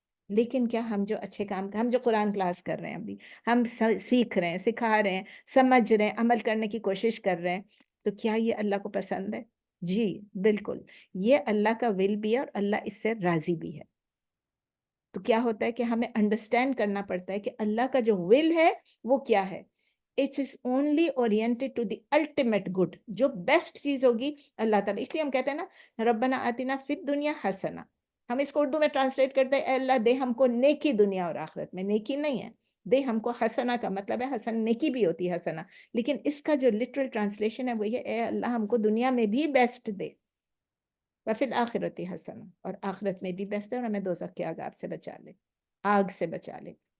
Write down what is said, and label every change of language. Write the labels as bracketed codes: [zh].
[ur] لیکن کیا ہم جو اچھے کام, ہم جو قرآن کلاس کر رہے ہیں, ابھی ہم سیکھ رہے ہیں, سکھا رہے ہیں, سمجھ رہے ہیں, عمل کرنے کی کوشش کر رہے ہیں, تو کیا یہ اللہ کو پسند ہے؟ جی بالکل, یہ اللہ کا ول بھی ہے اور اللہ اس سے راضی بھی ہے. تو کیا ہوتا ہے کہ ہمیں انڈرسٹینڈ کرنا پڑتا ہے کہ اللہ کا جو ول ہے وہ کیا ہے. [en] It is only oriented to the ultimate good. [ur] جو بیسٹ چیز ہوگی اللہ تعالیٰ, اس لیے ہم کہتے ہیں نا [ar] ربنا آتنا فی الدنیا حسنہ. [ur] ہم اس کو اردو میں ٹرانسلیٹ کرتے ہیں اے اللہ دے ہم کو نیکی دنیا اور آخرت میں. نیکی نہیں ہے, دے ہم کو حسنہ کا مطلب ہے حسن, نیکی بھی ہوتی ہے حسنہ, لیکن اس کا جو لٹرل ٹرانسلیشن ہے وہ یہ, اے اللہ ہم کو دنیا میں بھی بیسٹ دے, [ar] وفی الآخرت حسنہ, [ur] اور آخرت میں بھی بیسٹ ہے, اور ہمیں دوزخ کے عذاب سے بچا لے, آگ سے بچا لے.